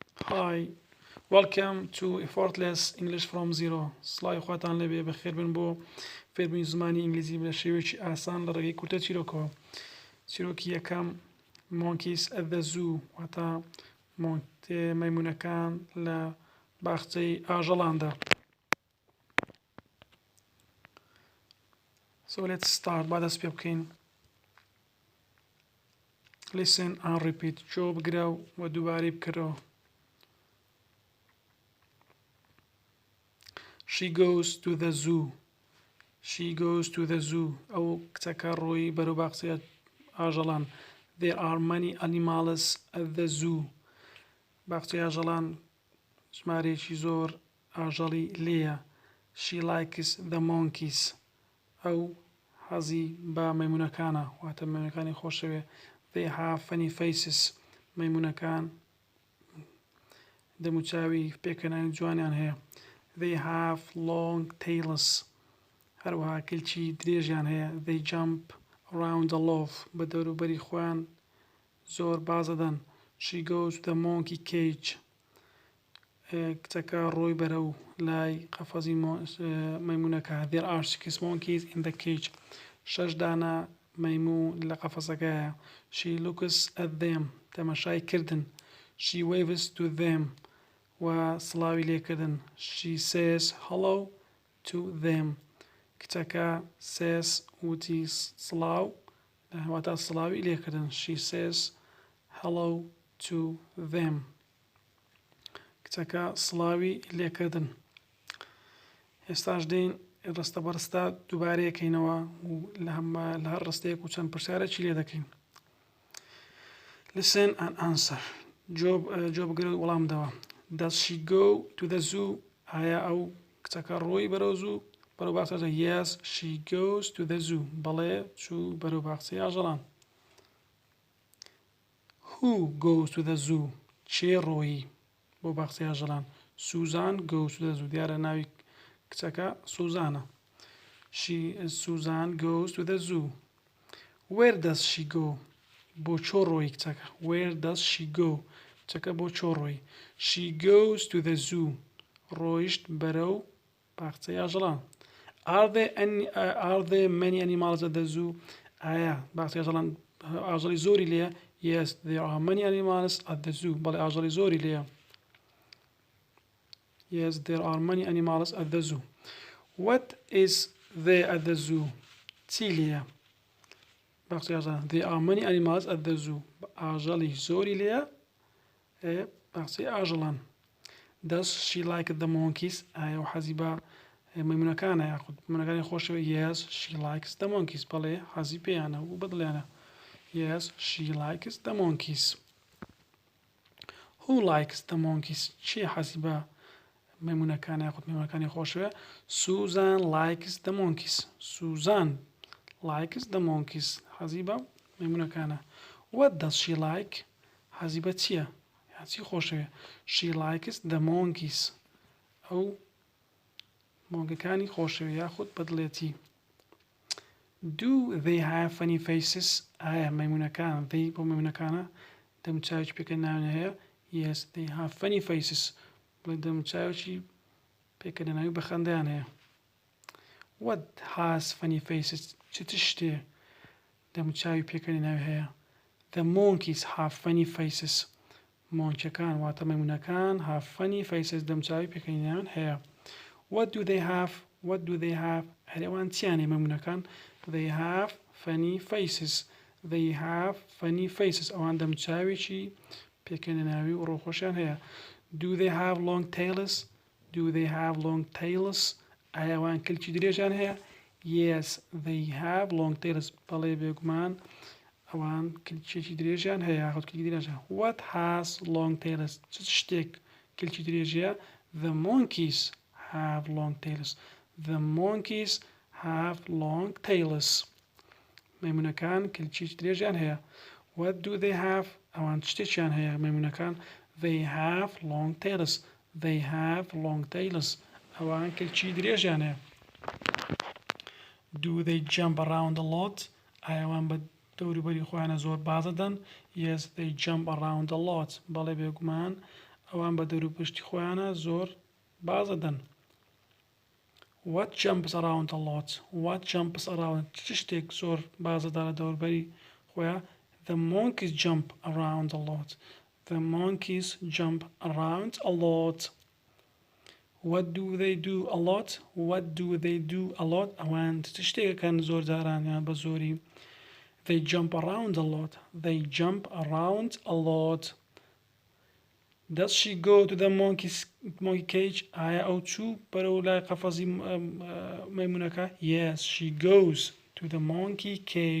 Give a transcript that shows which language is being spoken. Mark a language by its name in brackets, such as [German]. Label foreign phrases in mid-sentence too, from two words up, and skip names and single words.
[English] Hi, welcome to Effortless English from Zero. [Central Kurdish] سڵاوی خواتان لەبێ بەخێر بن بۆ فێربوونی زمانی ئینگلیزی بە شێوەیەکی ئاسان لە ڕێگەی کورتە چیرۆکەوە. چیرۆکی یەکەم Monkeys at the Zoo واتە مەیمونەکان لە باخچەی ئاژەڵاندا. [English] So let's start. [Central Kurdish] با دەست پێ بکەین. [English] Listen and repeat. [Central Kurdish] جۆ بگرە و دووبارەی بکەرەوە. [English] She goes to the zoo. She goes to the zoo. [Central Kurdish] ئەو کچەکە ڕۆی بەرەو باخچەی ئاژەڵان. [English] There are many animals at the zoo. [Central Kurdish] باخچەی ئاژەڵان ژمارەیەکی زۆر ئاژەڵی لێیە. [English] She likes the monkeys. [Central Kurdish] ئەو حەزی بە مەیمونەکانە واتە مەیمونەکانی خۆشەوێ. [English] They have funny faces. [Central Kurdish] مەیمونەکان دەموچاوی پێکەنانی جوانیان هەیە. [English] They have long tails. [Central Kurdish] هەروەها کلکی درێژیان هەیە. [English] They jump around a lot. [Central Kurdish] بە دەوروبەری خۆیان زۆر بازەدەن. [English] She goes to the monkey cage. [Central Kurdish] کچەکە ڕۆی بەرەو لای قەفەزی مەیمونەکە. [English] There are 6 monkeys in the cage. [Central Kurdish] 6 دانە مەیموون لە قەفەسەکەیە. [English] She looks at them. [Central Kurdish] تەماشای کردن. [English] She waves to them. [Central Kurdish] و سڵاوی لێکردن. [English] She says hello to them. [Central Kurdish] کچەکە says وتی سڵاو واتە سڵاوی لێکردن. [English] She says hello to them. [Central Kurdish] کچەکە سڵاوی لێکردن. ئێستاش دێین ڕستە بەڕستە دووبارەیەکەینەوە و لە هەر ڕستەیەک و چەند پرسیارێکی لێ دەکەین. [English] Listen and answer. [Central Kurdish] جۆ بگرە و وەڵام بدەوە. [English] Does she go to the zoo? [Central Kurdish] ئایا ئەو کچەکە ڕۆی بەرەو زوو بەرەو باخچە؟ [English] Yes, she goes to the zoo. [Central Kurdish] بەڵێ چوو بەرەو باخچەی ئاژەڵان. [English] Who goes to the zoo? [Central Kurdish] چێ ڕۆیی بۆ باخچەی ئاژەڵان؟ [English] Susan goes to the zoo. [Central Kurdish] دیارە ناوی کچەکە سوزانە. [English] Susan goes to the zoo. Where does she go? [Central Kurdish] بۆ چۆ ڕۆیی کچەکە؟ [English] Where does she go? [Central Kurdish] کچەکە بۆ چۆ ڕۆیی؟ [English] She goes to the zoo. [Central Kurdish] ڕۆیشت بەرەو باخچەی ئاژەڵان. [English] Are there many animals at the zoo? [Central Kurdish] ئایا باخچەی ئاژەڵان ئاژەڵی زۆری لێیە؟ [English] Yes, there are many animals at the zoo. [Central Kurdish] بەڵێ ئاژەڵی زۆری لێیە. [English] Yes, there are many animals at the zoo. What is there at the zoo? [Central Kurdish] چی لێیە باخچەی ئاژەڵان؟ [English] There are many animals at the zoo. [Central Kurdish] ئاژەڵی زۆری لێیە باخچەی ئاژەڵان. [English] Does she like the monkeys? [Central Kurdish] ئایا ئەو حەزی بە مەیمونەکانە یاخود مەیمونەکانی خۆشەوە؟ [English] Yes, she likes the monkeys. [Central Kurdish] بەڵێ حەزی پێیانە و بەدڵیانە. [English] Yes, she likes the monkeys. Who likes the monkeys? [Central Kurdish] چێ حەزی بە مەیمونەکانە یاخود مەیمونەکانی خۆشەوە؟ [English] Susan likes the monkeys. Susan likes the monkeys. [Central Kurdish] حەزی بە مەیمونەکانە. [English] What does she like? [Central Kurdish] حەزی بە چییە؟ چی خۆشەوێ؟ [English] She likes the monkeys. [Central Kurdish] ئەو مۆنگەکانی خۆشەوێ یاخود بەدڵێتی. [English] Do they have funny faces? [Central Kurdish] ئایا مەیمونەکان بۆ مەیمونەکانە دەموچاوێکی پێکەنیناوی هەیە؟ [English] Yes, they have funny faces. [Central Kurdish] بڵێ دەموچاوێکی پێکەنیناوی بەخەندەیان هەیە. [English] What has funny faces? [Central Kurdish] چ شتێ دەموچاوی پێکەنیناوی هەیە؟ [English] The monkeys have funny faces. [Central Kurdish] مۆنکەکان واتە مەیمونەکان [English] have funny faces. [Central Kurdish] دەموچاوی پێکەنیناویان هەیە. [English] What do they have? What do they have? [Central Kurdish] هەرێوان چیانێ مەیمونەکان؟ [English] They have funny faces. They have funny faces. [Central Kurdish] ئەوان دەموچاوێکی پێکەنیناوی و ڕۆخۆشیان هەیە. [English] Do they have long tails? Do they have long tails? [Central Kurdish] ئایا ئەوان کلکی درێژیان هەیە؟ [English] Yes, they have long tails. [Central Kurdish] بەڵێ بێگومان ئەوان کلکێکی درێژیان هەیە یاخود کلکی درێژیان. [English] What has long tails? [Central Kurdish] چ شتێک کلکی درێژیە؟ [English] The monkeys have long tails. The monkeys have long tails. [Central Kurdish] مەیمونەکان کلکێکی درێژیان هەیە. [English] What do they have? [Central Kurdish] ئەوان شتێکیان هەیە مەیمونەکان؟ [English] They have long tails. They have long tails. [Central Kurdish] ئەوان کلکی درێژیان هەیە. [English] Do they jump around a lot? [Central Kurdish] ئایا ئەوان بە دەوروبەری خۆیانە زۆر بازەدەن؟ [English] Yes, they jump around a lot. [Central Kurdish] بەڵێ بێگومان ئەوان بە دەوروپشتی خۆیانە زۆر باز دەدەن. [English] What jumps around a lot? What jumps around? [Central Kurdish] چ شتێک زۆر باز دەدا لە دەوروبەری خۆیان. [English] The monkeys jump around a lot. The monkeys jump around a lot. What do they do a lot? What do they do a lot? [Central Kurdish] ئەوان چ شتێکەکەن زۆر جاران یان بە زۆری. [English] They jump around a lot. They jump around a lot. Does she go to the monkey cage? [Central Kurdish] ئایا ئەو چوو بەرەو لای قەفەزی مەیمونەکە؟ [English] Yes, she goes to the monkey cage.